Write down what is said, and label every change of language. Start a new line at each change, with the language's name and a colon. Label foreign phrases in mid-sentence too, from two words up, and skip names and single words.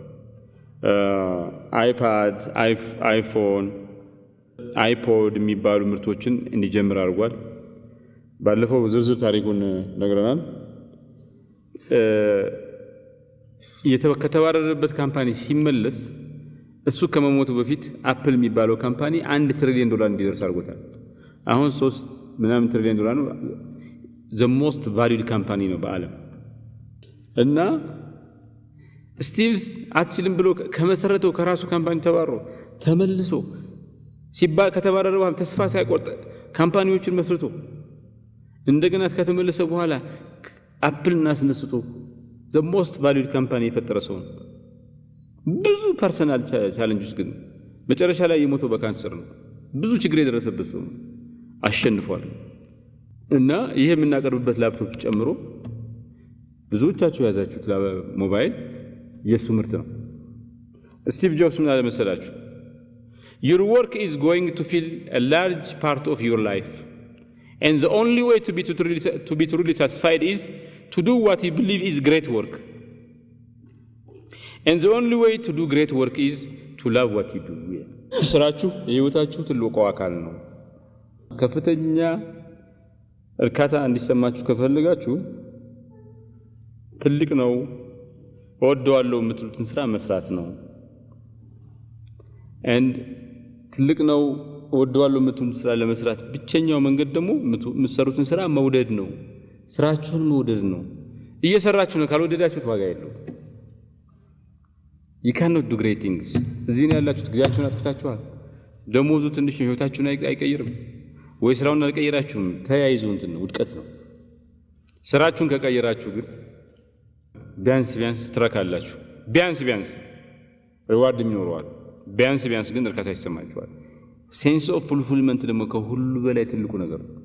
Amharic: አይፓድ፣ አይፎን፣ አይፖድ የሚባሉ ምርቶችን እንዲጀምር አድርጓል። ባለፈው ዝርዝር ታሪኩን ነግረናል። ከተባረረበት ካምፓኒ ሲመለስ እሱ ከመሞቱ በፊት አፕል የሚባለው ካምፓኒ $1 ትሪሊየን እንዲደርስ አድርጎታል። አሁን 3 ትሪሊየን ዶላር ነው።
English: the most valued company
Amharic: ነው በዓለም። እና ስቲቭስ አትችልም ብሎ ከመሰረተው ከራሱ ካምፓኒ ተባሮ ተመልሶ ከተባረረ በኋላ ተስፋ ሳይቆርጥ ካምፓኒዎችን መስርቶ እንደገና ከተመለሰ በኋላ አፕልን አስነስቶ
English: the most valued company
Amharic: የፈጠረ ሰው ነው። ብዙ
English: personal challenges
Amharic: ግን መጨረሻ ላይ የሞተው በካንሰር ነው። ብዙ ችግር የደረሰበት ሰው ነው። አሸንፏል። እና ይሄ የምናቀርብበት ላፕቶፕ ጨምሮ ብዙዎቻችሁ ያዛችሁት ሞባይል የሱ ምርት ነው። ስቲቭ ጆብስ ምን አለ መሰላችሁ?
English: Your work is going to fill a large part of your life, and the only way to be truly satisfied is to do what you believe is great work, and the only way to do great work is to love what you do.
Amharic: ስራችሁ የህይወታችሁ ትልቁ አካል ነው። ከፍተኛ እርካታ እንዲሰማችሁ ከፈልጋችሁ ትልቅ ነው እወደዋለሁ የምትሉትን ስራ መስራት ነው። and ትልቅ ነው እወደዋለሁ የምትሉትን ስራ ለመስራት ብቸኛው መንገድ ደግሞ የምትሰሩትን ስራ መውደድ ነው። ስራችሁን መውደድ ነው። እየሰራችሁ ነው ካልወደዳችሁት ዋጋ የለውም።
English: you cannot do great things።
Amharic: እዚህ ነው ያላችሁት፣ ጊዜያችሁን አጥፍታችኋል። ደሞዙ ትንሽ ህይወታችሁን አይቀይርም ወይ ስራውን አልቀየራችሁም፣ ተያይዞ እንትን ነው ውድቀት ነው። ስራችሁን ከቀየራችሁ ግን ቢያንስ ትረካላችሁ። ቢያንስ ሪዋርድ ይኖረዋል። ቢያንስ ግን እርካታ ይሰማችኋል።
English: sense of fulfillment
Amharic: ደግሞ ከሁሉ በላይ ትልቁ ነገር